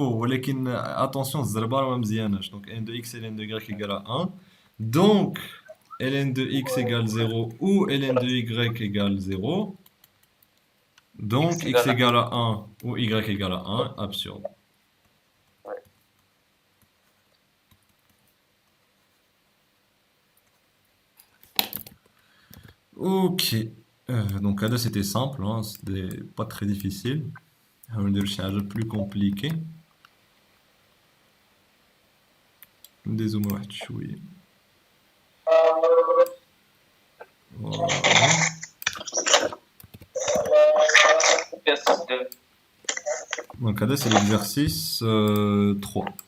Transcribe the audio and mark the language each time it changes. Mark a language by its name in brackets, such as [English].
[Arabic] ولكن attention, الزربة راه ما مزياناش. [French] Donc, ln de x et ln de y égale à 1. Donc, ln de x égale 0 ou ln de y égale 0. Donc, x égale à 1 ou y égale à 1, absurde. Ouais. Ok. Donc, là, c'était simple, hein, c'était pas très difficile. On va dire que c'est plus compliqué. [Arabic] Dézoome واحد شوية. [French] Voilà. Exercice 2. Donc là, c'est l'exercice 3.